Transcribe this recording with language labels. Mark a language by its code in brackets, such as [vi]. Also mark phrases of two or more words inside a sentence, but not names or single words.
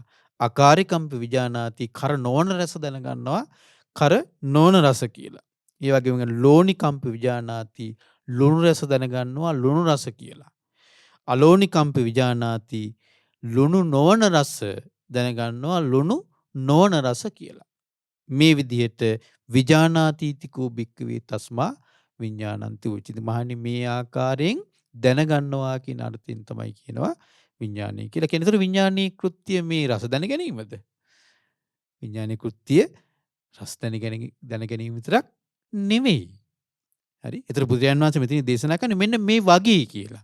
[pi] අකාරිකම්ප විජානාති [si] කර නොවන රස දැනගන්නවා කර නොවන රස කියලා. ඒ වගේම [pi] ලෝනිකම්ප විජානාති [si] ලුණු රස දැනගන්නවා ලුණු රස කියලා. [pi] අලෝනිකම්ප විජානාති [si] ලුණු නොවන රස දැනගන්නවා ලුණු නොවන රස කියලා. මේ විදිහට [pi] විජානාතීතිකෝ භික්කවේ තස්මා විඤ්ඤාණන්ති උච්චති. [si] මහණනි මේ ආකාරයෙන් දැනගන්නවා කියන අර්ථයෙන් තමයි කියනවා විඥානය කියලා. කියන විතර විඥානීය කෘත්‍ය මේ රස දැන ගැනීමද? විඥානීය කෘත්‍ය රස දැන ගැනීම විතරක් නෙමෙයි. හරි. ඒතර බුදුරජාණන් වහන්සේ මෙතන දේශනා කරන්නේ මෙන්න මේ වගේ කියලා.